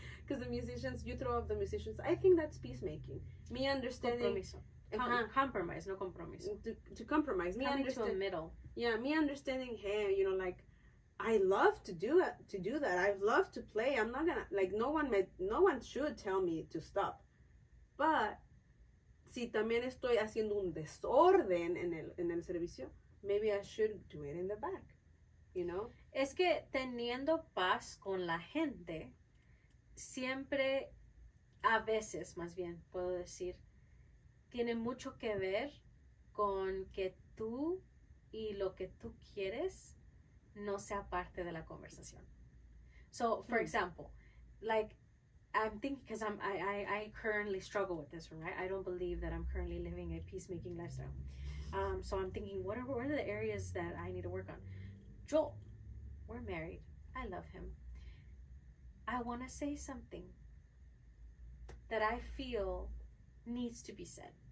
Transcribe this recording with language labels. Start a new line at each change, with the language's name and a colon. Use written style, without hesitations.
English: because the musicians, you throw off the musicians. I think that's peacemaking. Me understanding.
Spanish: Compromiso.
English: Compromise,
Spanish: no compromiso.
English: To compromise. Me Coming to a middle. Yeah, me understanding, hey, you know, like, I love to do that. I love to play. I'm not gonna, like, no one should tell me to stop. But
Spanish: si también estoy haciendo un desorden en el servicio,
English: maybe I should do it in the back, you know?
Spanish: Es que teniendo paz con la gente, siempre, a veces más bien, puedo decir, tiene mucho que ver con que tú y lo que tú quieres no sea parte de la conversación.
English: So, for example, like, I'm thinking, because I currently struggle with this one, right? I don't believe that I'm currently living a peacemaking lifestyle. So I'm thinking, what are the areas that I need to work on? Joel, we're married. I love him. I want to say something that I feel needs to be said.